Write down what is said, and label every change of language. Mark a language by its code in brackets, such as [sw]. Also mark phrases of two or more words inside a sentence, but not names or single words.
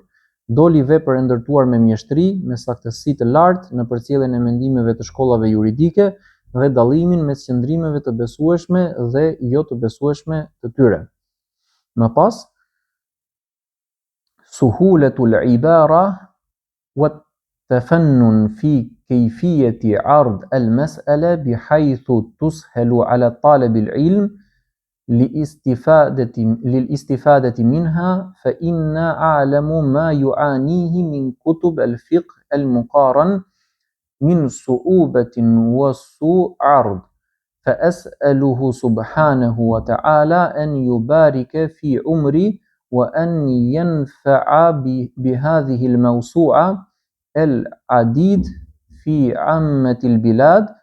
[sq] Doli vepër e ndërtuar me mjeshtri, me saktësi të lartë në përcjelljen e mendimeve të shkollave juridike dhe dallimin mes qëndrimeve të besueshme dhe jo të besueshme të tyre. Më pas, [ar] سهولة العبارة وتفنن في كيفية عرض المسألة بحيث تسهل على طالب العلم للاستفادة منها فإن أعلم ما يعانيه من كتب الفقه المقارن من صعوبة وسوء عرض فأسأله سبحانه وتعالى أن يبارك في عمري وأن ينفع بهذه الموسوعة العديد في عامة البلاد